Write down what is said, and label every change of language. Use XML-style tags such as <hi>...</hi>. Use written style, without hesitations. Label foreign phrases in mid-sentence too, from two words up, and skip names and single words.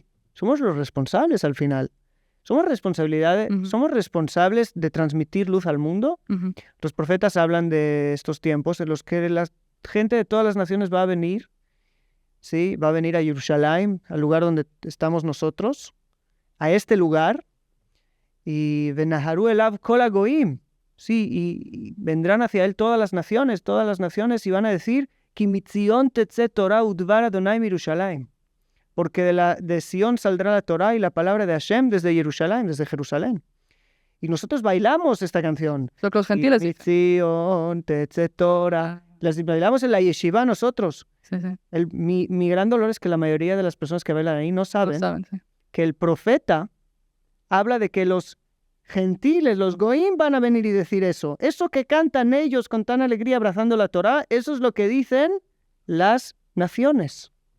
<es>Somos los responsables al final. Somos responsables de transmitir luz al mundo. Los profetas hablan de estos tiempos en los que la gente de todas las naciones va a venir, ¿sí? Va a venir a Jerusalén, al lugar donde estamos nosotros, a este lugar, y</es> <he>ונהרו אליו כל הגוים,</he> <es>sí, y vendrán hacia él todas las naciones, y van a decir,</es> <he>כי מציון תצא תורה ודבר אדני ירושלים,</he> <es>porque de Sion saldrá la Torah y la palabra de Hashem desde Jerusalén. Y nosotros bailamos esta canción. Lo que los gentiles dicen.</es> <he>מציון תצא תורה.</he> <es>Las bailamos en la yeshiva nosotros. Sí, sí. Mi gran dolor es que la mayoría de las personas que bailan ahí no saben Sí. que el profeta habla de que los gentiles, los goim, van a venir y decir eso. Eso que cantan ellos con tan alegría abrazando la Torá, eso es lo que dicen las naciones.</es>